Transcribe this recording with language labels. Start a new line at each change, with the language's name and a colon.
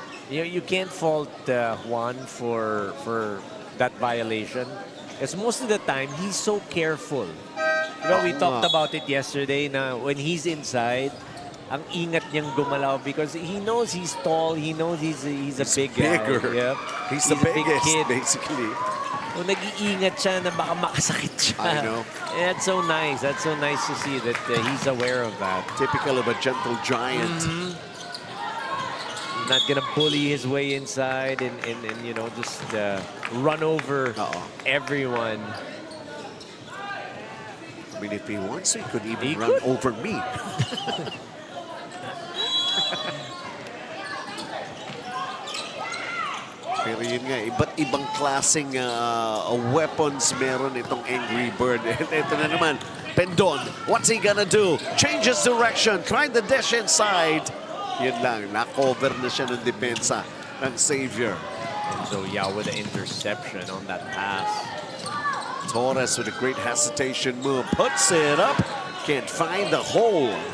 English: You can't fault Juan for that violation. Because most of the time, he's so careful. Diba, we talked about it yesterday na when he's inside,
Filipino: ang ingat niyang gumalaw
English: because he knows he's tall, he knows he's a big bigger. guy. Yep. He's the a big biggest, kid. basically.
Filipino: So, nag-iingat siya na baka makasakit siya.
English: I know. And that's so nice. That's so nice to see that he's aware of that. Typical of a gentle giant. He's not gonna bully his way inside and you know, just run over everyone. I mean, if he wants, he could even run over me.
Filipino: Pero yun nga, iba't ibang klaseng weapons meron itong Angry Bird.
English: And
Filipino: ito na naman,
English: Pendon, what's he gonna do? Changes direction, trying the dash inside.
Filipino: Yun lang, na-cover na siya ng depensa ng Xavier.
English: So Yao with the interception on that pass. Torres with a great hesitation move, puts it up, can't find the hole.